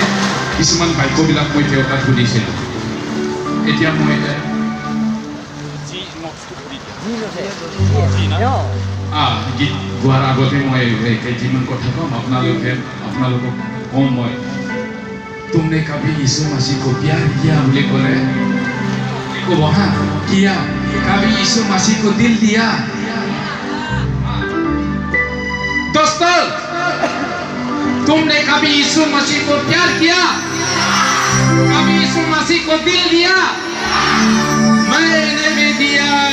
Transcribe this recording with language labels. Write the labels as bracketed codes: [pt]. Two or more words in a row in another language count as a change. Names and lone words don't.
[as] কিছুমান বাক্যবিলাক মই তেওঁৰ তাত সুধিছিলোঁ। এতিয়া মই গীত গোৱাৰ আগতে মই কেইটিমান কথা কম আপোনালোকক কম। [hi] মই तुमने कभी यीशु मसीह को प्यार किया [as] বুলি ক'লে ক'ব হা, [hi] किया कभी यीशु मसीह को दिल दिया। दोस्तों, तुमने कभी यीशु मसीह को प्यार किया? कभी यीशु मसीह को दिल दिया? मैंने भी दिया।